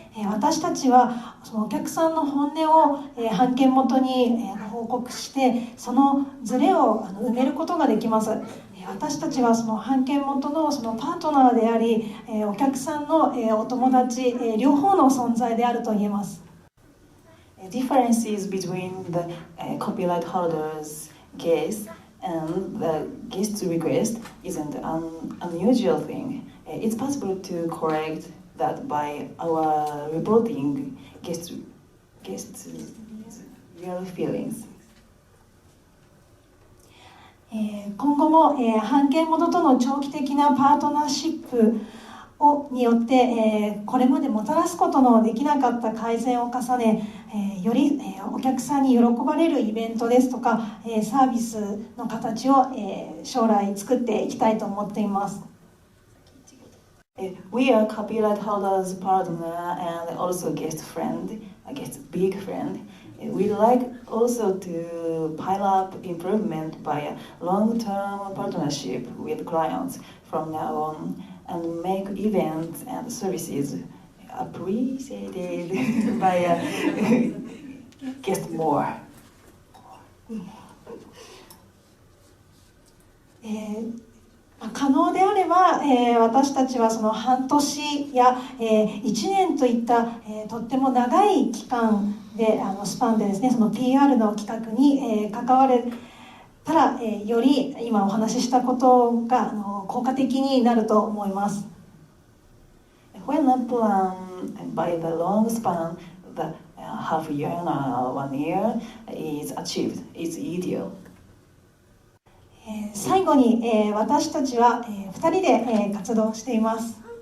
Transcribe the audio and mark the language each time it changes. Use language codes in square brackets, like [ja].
[ja] 私たちはそのお客さんの本音を、版権元に、報告してそのズレを埋めることができます。私たちはその版権元のそのパートナーであり、お客さんの、お友達、両方の存在であると言えます。 [en] Differences between the copyright holder's guest and the guest's request isn't an unusual thing. It's possible to correct that by our reporting guests' real feelings. [ja] 今後も、版権元との長期的なパートナーシップによって、これまでもたらすことのできなかった改善を重ね、より、お客さんに喜ばれるイベントですとか、サービスの形を、将来作っていきたいと思っています。 [en] We are copyright holders partner and also guest big friend. We like also to pile up improvement by a long-term partnership with clients from now on and make events and services appreciated by a guest more. [ja] 可能であれば、私たちはその半年や、1年といった、とっても長い期間でスパンでですね、その PR の企画に、関われたら、より今お話ししたことが効果的になると思います。 [en] When a plan by the long span, the half year or 1 year is achieved, it's ideal. [ja] 最後に、私たちは、2人で、活動しています。